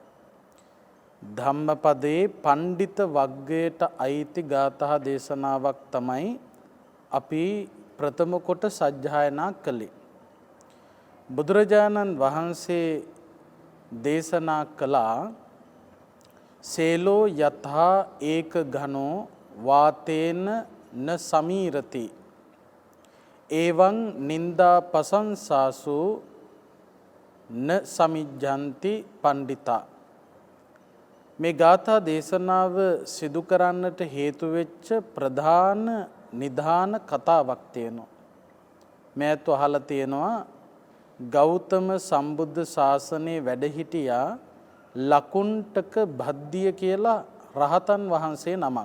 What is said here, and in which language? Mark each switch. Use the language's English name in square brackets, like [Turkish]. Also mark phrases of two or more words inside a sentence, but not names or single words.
[Sinhala] ධම්මපදයේ පණ්ඩිත වග්ගයට අයිති ගාථා දේශනාවක් තමයි අපි ප්‍රථම කොට සජ්ජායනා කළේ. බුදුරජාණන් වහන්සේ දේශනා කළා [Pali] සේලෝ යතහා ඒක ඝනෝ වාතේන න සමීරති එවං නින්දා පසංසාසු න සමිජ්ජන්ති පණ්ඩිතා. [Sinhala] මේ ගාථා දේශනාව සිදු කරන්නට හේතු වෙච්ච ප්‍රධාන නිධාන කතාවක් තියෙනවා. මෑත් අහලා තියෙනවා ගෞතම සම්බුද්ධ ශාසනයේ වැඩ හිටියා ලකුණ්ඨක භද්දිය කියලා රහතන් වහන්සේ නමක්.